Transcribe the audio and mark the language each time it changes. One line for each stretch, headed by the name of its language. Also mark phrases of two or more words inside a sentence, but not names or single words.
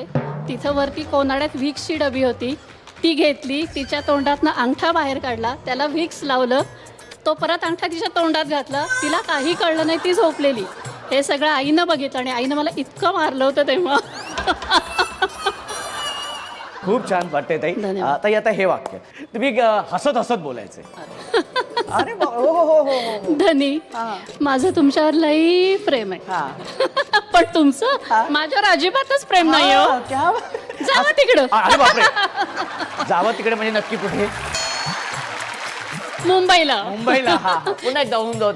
Marathi: तिथं वरती कोनाड्यात व्हिक्सची डबी होती, ती घेतली, तिच्या तोंडातनं अंगठा बाहेर काढला, त्याला व्हिक्स लावलं, तो परत अंगठा तिच्या तोंडात घातला. तिला काही कळलं नाही, ती झोपलेली. हे सगळं आईनं बघितलं, आणि आईनं मला इतकं मारलं होतं तेव्हा. खूप छान वाटतंय ताई. धन्यवाद. ताई, आता हे वाक्य तुम्ही हसत हसत बोलायचंय. अरे हो हो हो हो. धनी माझं तुमच्यावर लई प्रेम आहे, हा, पण तुमचं माझ्यावर अजिबातच प्रेम नाही हो. हा, क्या? जावा तिकडं. अरे बापरे. जावं तिकडे म्हणजे नक्की कुठे? मुंबईला. मुंबईला. हा, पुन्हा एकदा होऊन जाऊ दे.